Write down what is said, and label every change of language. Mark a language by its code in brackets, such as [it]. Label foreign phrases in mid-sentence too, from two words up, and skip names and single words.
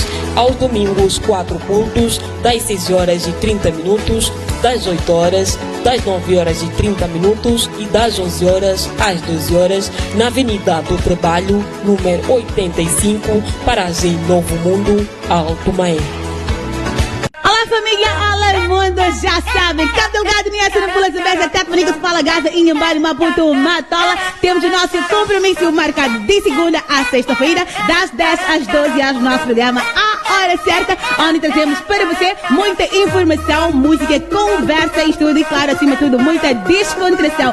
[pt] Aos domingos, 4 cultos, das 6h30, das 8h, das 9h30 e das 11h às 12h, na Avenida do Trabalho, número 85, Paragem Novo Mundo, Alto Maé. Olá família, olá mundo, já sabem, Cabo Delgado, Niassa, Pula, Zebeza, Teto, Manica, Fala, Gaza, Inhambari, Maputo, Matola. Temos o nosso compromisso marcado de segunda a sexta-feira, das 10 às 12 horas, nosso programa A Hora Certa, onde trazemos para você muita informação, música, conversa, estudo e, claro, acima de tudo, muita descontração.